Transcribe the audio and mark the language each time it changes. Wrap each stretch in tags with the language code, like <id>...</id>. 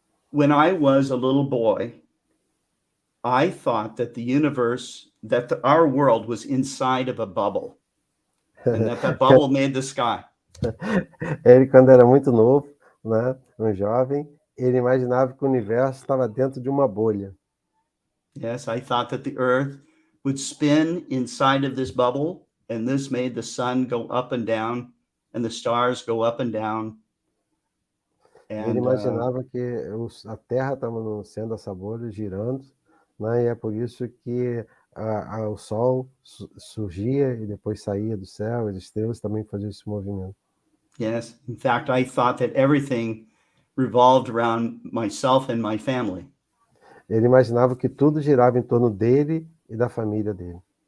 <en>When I was a little boy, I thought that our world was inside of a bubble, and that bubble made the sky.</en> <pt>Ele, quando era muito novo, né, um jovem, ele imaginava que o universo estava dentro de uma bolha.</pt> <en>Yes, I thought that the Earth would spin inside of this bubble, and this made the sun go up and down, and the stars go up and down.</en> <pt>Ele imaginava que a Terra estava no centro dessa bolha, girando, né, e é por isso que o Sol surgia e depois saía do céu, as estrelas também faziam esse movimento.</pt> <en>Yes, in fact, I thought that everything revolved around myself and my family.</en> <pt>Ele imaginava que tudo girava em torno dele e da família dele.</pt>